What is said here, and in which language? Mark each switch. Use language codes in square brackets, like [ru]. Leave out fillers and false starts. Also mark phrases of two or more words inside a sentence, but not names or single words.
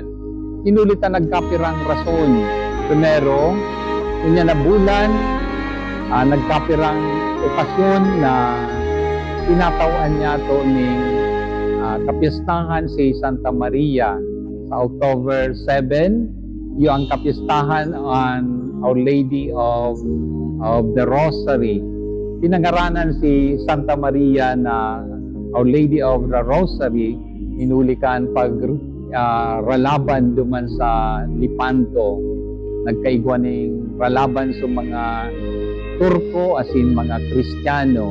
[bik] Inulitan nagkapirang rason. Primero, ngunyan na bulan, nagkapirang okasyon na tinatawan niya ito ng kapistahan si Santa Maria sa October 7. Yung kapistahan on Our Lady of the Rosary. Pinangaranan si Santa Maria na Our Lady of the Rosary, inulikan pag ralaban duman sa Lipanto. Nagkaigwa ng ralaban sa mga Turko asin mga Kristiyano.